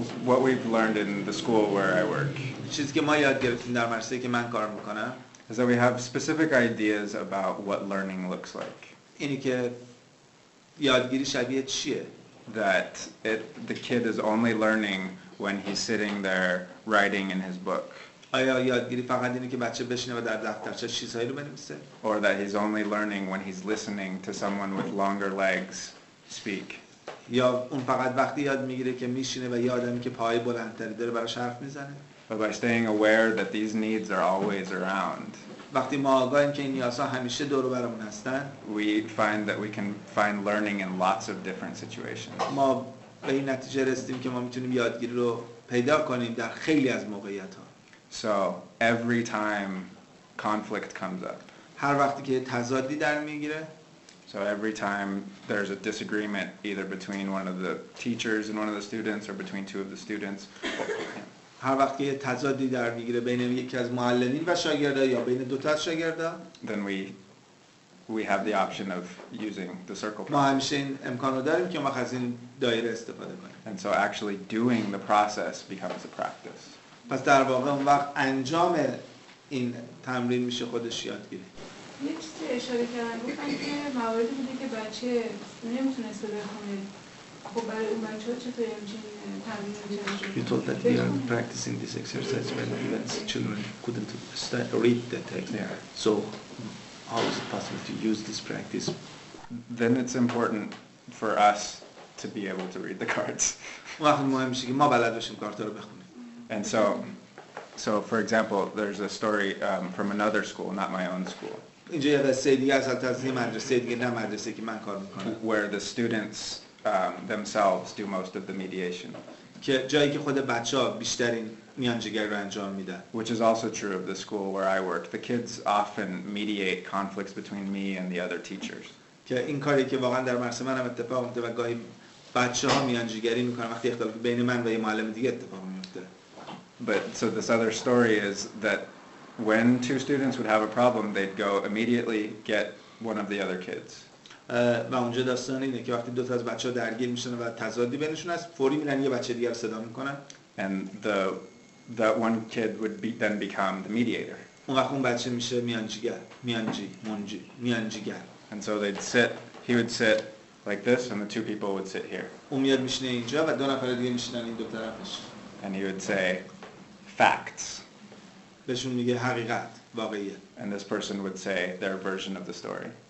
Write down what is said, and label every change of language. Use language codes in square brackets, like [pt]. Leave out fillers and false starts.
[en] What we've learned in the school where I work [fa] چیزی که ما یاد گرفتیم در مدرسه‌ای که من کار میکنم [en] is that we have specific ideas about what learning looks like. [fa] اینی که یادگیری شبیه چیه؟ [en] That the kid is only learning when he's sitting there writing in his book. [fa] آیا یادگیری فقط اینه که بچه بشینه و در دفترچه چیزهایی رو بنویسه؟ [en] Or that he's only learning when he's listening to someone with longer legs speak. [fa] یا اون فقط وقتی یاد میگیره که میشینه و یه آدمی که پای بلندتری داره براش حرف میزنه؟ [en] But by staying aware that these needs are always around, [fa] وقتی ما آگاهیم که این نیازها همیشه دور و برمون هستن، [en] we find that we can find learning in lots of different situations. [fa] ما به این نتیجه رسیدیم که ما میتونیم یادگیری رو پیدا کنیم در خیلی از موقعیت‌ها. [en] So every time conflict comes up, [fa] هر وقتی که تضادی در میگیره، [en] so every time there's a disagreement either between one of the teachers and one of the students or between two of the students, [fa] هر وقتی که تضادی در میگیره بین یکی از معلمین و شاگردا یا بین دو تا از شاگردا، [en] then we have the option of using the circle [fa] ما [en] process. [fa] همیشه این امکان رو داریم که ما از این دایره استفاده کنیم. [en] And so actually doing the process becomes a practice. [fa] پس در واقع اون وقت انجام این تمرین میشه خودش یادگیری. یه چیزی اشاره کردن، گفتن که مواردی بوده که بچه نمیتونسته بخونه. خب برای اون بچه‌ها چطور همچین تمرین میشه؟ [en] You told that we are practicing this exercise when even children couldn't read the text. Yeah. So how is it possible to use this practice? Then it's important for us to be able to read the cards. [fa] وقت مهم میشه که ما بلد باشیم کارتا رو بخونیم. [en] And so for example, there's a story from another school, not my own school. [fa] اینجا یه قصه دیگه از البته مدرسه دیگه، نه مدرسه که من کار میکنم، [en] where the students themselves do most of the mediation. [fa] که جایی که خود بچه‌ها بیشترین میانجیگری رو انجام میدن. [en] Which is also true of the school where I work. The kids often mediate conflicts between me and the other teachers. [fa] که این کاری که واقعا در مدرسه منم اتفاق میفته و گاهی بچه‌ها میانجیگری میکنن وقتی اختلاف بین من و یه معلم دیگه اتفاق میفته. [en] But so this other story is that when two students would have a problem, they'd go immediately get one of the other kids. [fa] و اونجا داستان اینه که وقتی دو تا از بچه‌ها درگیر میشن و تضادی بینشون هست، فوری میرن یه بچه دیگر رو صدا میکنن. [en] And that one kid would then become the mediator. [fa] اون وقت اون بچه میشه میانجیگر. [en] And so he would sit like this, and the two people would sit here. [fa] اون میاد میشینه اینجا و دو نفر دیگه میشینن این دو طرفش. [en] And he would say facts. [fa] بهشون میگه حقیقت، واقعیه. [en] And this person would say their version of the story.